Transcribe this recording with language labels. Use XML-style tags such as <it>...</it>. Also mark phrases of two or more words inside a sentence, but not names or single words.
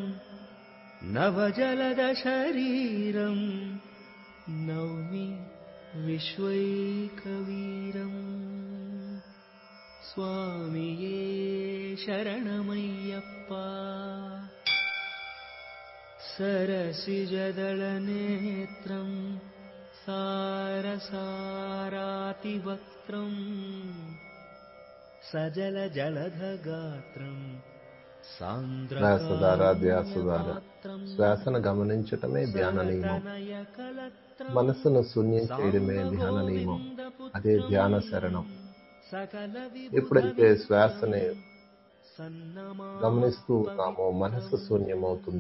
<sa>नवजलदशरीरम् नौमि विश्वैकवीरम्</sa> <ml>സ്വാമിയേ ശരണമയ്യപ്പാ</ml> <sa>सरसिजदलनेत्रम् सारसारातिवक्त्रम् सजलजलधगात्रम्</sa> <te>శ్వాసధార ధ్యాసధార. శ్వాసను గమనించటమే ధ్యాన నియమం. మనసును శూన్యం చేయడమే ధ్యాన నియమం. అదే ధ్యాన శరణం. ఎప్పుడైతే శ్వాసని గమనిస్తూ ఉన్నామో మనసు శూన్యమవుతుంది.</te>